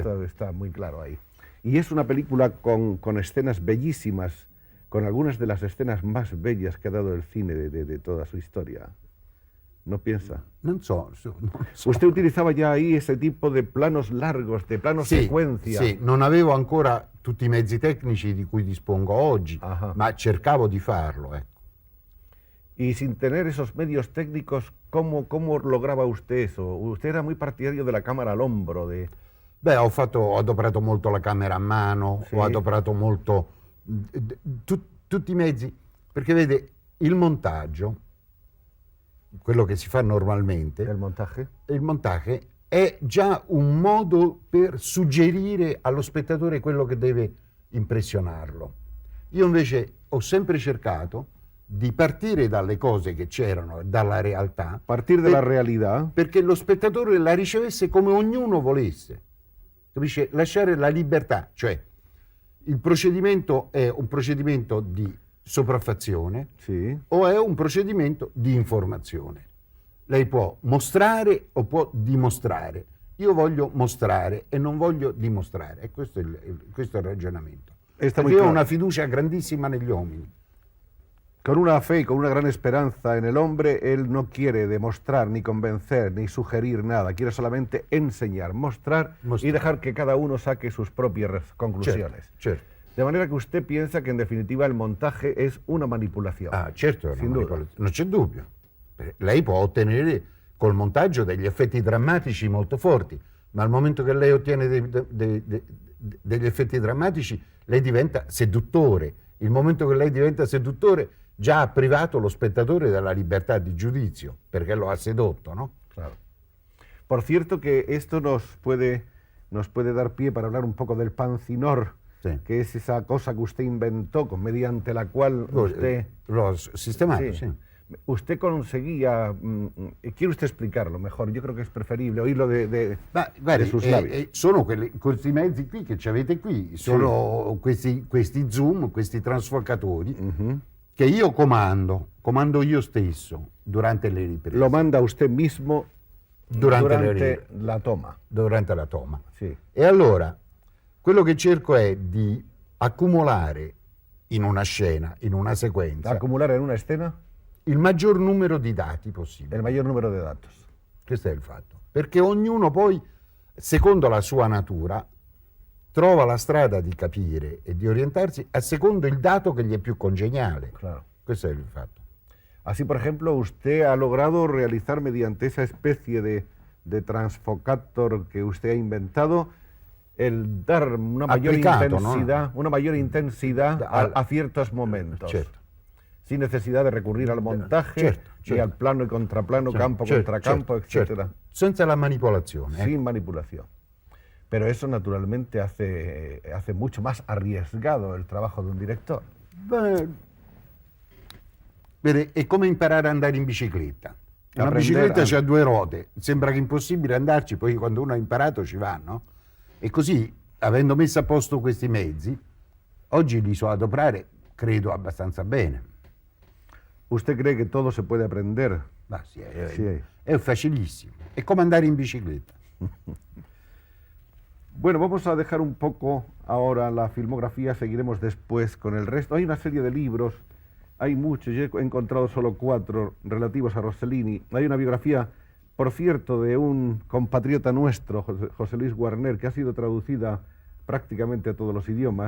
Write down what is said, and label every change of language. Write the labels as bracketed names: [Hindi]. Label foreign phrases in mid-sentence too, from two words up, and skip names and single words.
[Spanish] Esto está muy claro ahí. Y es una película con escenas bellísimas, con algunas de las escenas más bellas que ha dado el cine de toda su historia. ¿No piensa? [Italian] Non so. [Spanish] Usted utilizaba ya ahí ese tipo de planos largos, de planos secuencia. [Italian] Sì, non avevo ancora tutti i mezzi tecnici di cui dispongo oggi, ma cercavo di farlo, ecco. [Spanish] Y sin tener esos medios técnicos, ¿cómo lograba usted eso? Usted era muy partidario de la cámara al hombro, de... [Italian] Beh, ho adoperato molto la camera a mano, Sì. ho adoperato molto tutti i mezzi, perché vede, il montaggio, quello che si fa normalmente, [Spanish] ¿El montaje? [Italian] il montaje è già un modo per suggerire allo spettatore quello che deve impressionarlo. Io invece ho sempre cercato di partire dalle cose che c'erano, dalla realtà. [Spanish] Partir de la realidad. [Italian] Perché lo spettatore la ricevesse come ognuno volesse. Capisce? Lasciare la libertà, cioè il procedimento è un procedimento di sopraffazione Sì. o è un procedimento di informazione. Lei può mostrare o può dimostrare. Io voglio mostrare e non voglio dimostrare. E questo è il ragionamento. [Spanish] Está [Italian] Perché [Spanish] muy [Italian] io ho [Spanish] claro. [Italian] una fiducia grandissima negli uomini. [Spanish] Con una fe y con una gran esperanza en el hombre, él no quiere demostrar, ni convencer, ni sugerir nada. Quiere solamente enseñar, mostrar y dejar que cada uno saque sus propias conclusiones. [Italian] Certo. [Spanish] De manera que usted piensa que en definitiva el montaje es una manipulación. [Italian] Ah, certo, è una [Spanish] Sin duda. [Italian] manipolazione. Non c'è dubbio. Lei può ottenere col montaggio degli effetti drammatici molto forti, ma al momento che lei ottiene degli effetti drammatici, lei diventa seduttore. Il momento che lei diventa seduttore, già ha privato lo spettatore della libertà di giudizio, perché lo ha sedotto, no? [Spanish] Claro. Por cierto que esto nos puede dar pie para hablar un poco del pancinor, Sí. que es esa cosa que usted inventó, mediante la cual usted... [Italian] L'ho sistemato, sì. [Spanish] Usted conseguía... ¿Quiere usted explicarlo mejor? Yo creo que es preferible oírlo de [Italian] Guardi, [Spanish] sus labios. [Italian] sono questi mezzi qui che ci avete qui, sono questi zoom, questi trasfocatori che io comando io stesso durante le riprese. [Spanish] Lo manda usted mismo durante la toma. Durante la toma. [Italian] Sì. E allora, quello che cerco è di accumulare in una scena, in una sequenza, [Spanish] Acumular en una escena [Italian] il maggior numero di dati possibile. [Spanish] el mayor número de datos. [Italian] Questo è il fatto. Perché ognuno poi, secondo la sua natura, trova la strada di capire e di orientarsi a secondo il dato che gli è più congeniale. [Spanish] Claro. [Italian] Questo è il fatto. [Spanish] Así, por ejemplo, usted ha logrado realizar mediante esa especie de transfocator que usted ha inventado el dar una mayor [Italian] Applicato, [Spanish] intensidad, ¿no? una mayor intensidad a ciertos momentos. [Italian] Certo. [Spanish] Sin necesidad de recurrir al montaje [Italian] Certo, [Spanish] y [Italian] certo. [Spanish] al plano y contraplano, campo [Italian] Certo, [Spanish] contra campo, [Italian] certo, [Spanish] etcétera. [Italian] certo. Senza la manipolazione. [Spanish] Sin manipulación. Pero eso naturalmente hace mucho más arriesgado el trabajo de un director. [Italian] Beh, vede, è come imparare ad andare in bicicletta. Una Apprendere bicicletta a- ha due ruote, sembra che è impossibile andarci, poi quando uno ha imparato ci va, no? E così, avendo messo a posto questi mezzi, oggi li so adoperare, credo, abbastanza bene. [Spanish] ¿Usted cree que todo se puede aprender? [Italian] Ma sì, [Spanish] Sí. [Italian] è facilissimo. È come andare in bicicletta. [Spanish] Bueno, vamos a dejar un poco ahora la filmografía, seguiremos después con el resto. Hay una serie de libros, hay muchos, yo he encontrado solo 4 relativos a Rossellini. Hay una biografía, por cierto, de un compatriota nuestro, José Luis Guarner, que ha sido traducida prácticamente a todos los idiomas.